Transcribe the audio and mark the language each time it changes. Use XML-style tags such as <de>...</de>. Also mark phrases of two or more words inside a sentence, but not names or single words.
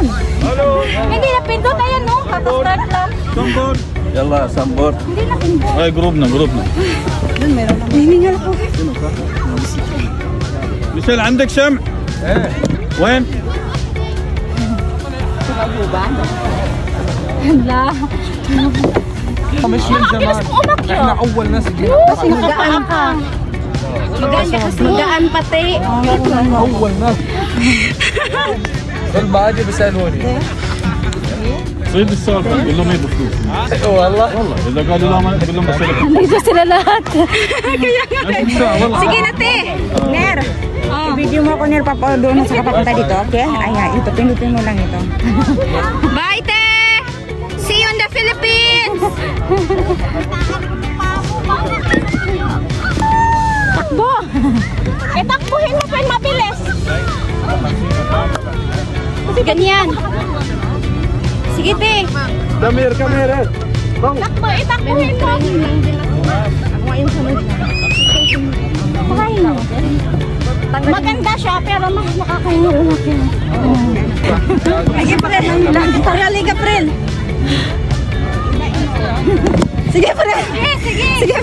<tl>Hindi na pindot. Ayan, no? Kakastart lang.</tl> <ar>سمبر يلا يا سمبر</ar> <tl>Hindi na pindot.</tl> <ar>هاي جروبنا ميشيل عندك شمع؟ ايه وين؟ La. مش من زمان احنا اول ناس جينا</ar> <tl>Kasi magaan ka. Magaan ka kasi. Magaan pati.</tl> <ar>اول ناس كل ما اجي بيسالوني صيد السالفه قول لهم يبوا فلوس والله اذا قالوا لا ما قول لهم بس</ar> <tl>Dito sila lahat. Sige na, te. Ner. Video mo ako nila doon sa kapapunta dito, okay? Ayan, ito, pinutin mo lang ito. Bye, te. See Philippines! Takbo! Takbuhin mo pa mabilis. Ganyan. Sige, te.</tl> <en>Come here.</en> <tl>Takbo, itakbuhin mo. Pakain mo. Maganda siya, pero mas nakakahirap yun. Sige, Prel. Parali ka, Prel. Sige, Prel. Sige. Sige.</tl>